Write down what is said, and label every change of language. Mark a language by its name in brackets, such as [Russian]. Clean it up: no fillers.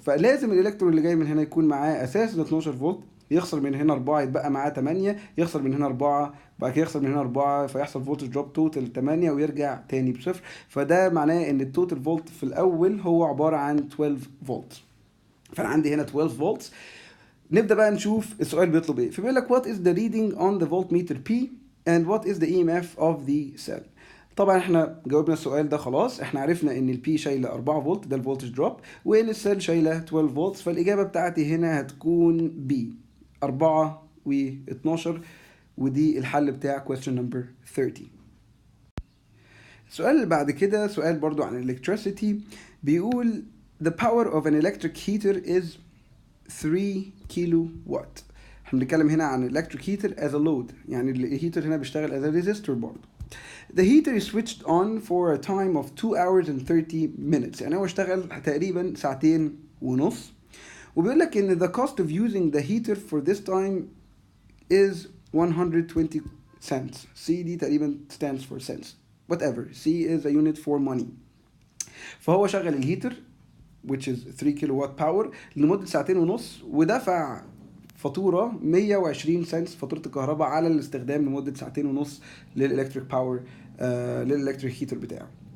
[Arabic] فلازم الالكترون اللي جاي من هنا يكون معاه اساس ال 12 فولت، يخسر من هنا 4 يتبقى معاه 8، يخسر من هنا 4 بعد كده يخسر من هنا 4، فيحصل فولتج دروب توتال 8 ويرجع تاني بصفر. فده معناه ان التوتال فولت في الاول هو عباره عن 12 فولت. فانا عندي هنا 12 فولت. نبدا بقى نشوف السؤال بيطلب ايه. فبيقول لك [English] what is the reading on the voltmeter P and what is the EMF of the cell. [Arabic] طبعا احنا جاوبنا السؤال ده خلاص، احنا عرفنا ان البي شايله 4 فولت ده الفولتج دروب، وان السيل شايله 12 فولت، فالاجابه بتاعتي هنا هتكون بي 4 و12 ودي الحل بتاع [English] question number 30. [Arabic] السؤال اللي بعد كده سؤال برضو عن electricity. بيقول [English] the power of an electric heater is 3 [Arabic] كيلو وات. احنا بنتكلم هنا عن [English] electric heater as a load، [Arabic] يعني الهيتر هنا بيشتغل [English] as a resistor [Arabic] برضو. [English] The heater is switched on for a time of 2 hours and 30 minutes. [Arabic] يعني هو اشتغل تقريبا ساعتين ونص. وبيقول لك ان [English] the cost of using the heater for this time is 120 cents. C [Arabic] دي تقريبا [English] stands for cents. Whatever. C is a unit for money. [Arabic] فهو شغل الهيتر [English] which is [Arabic] 3 كيلو وات باور لمدة ساعتين ونص، ودفع فاتورة 120 سنت فاتورة الكهرباء على الاستخدام لمدة ساعتين ونص للإلكتريك باور، للإلكتريك هيتر بتاعه.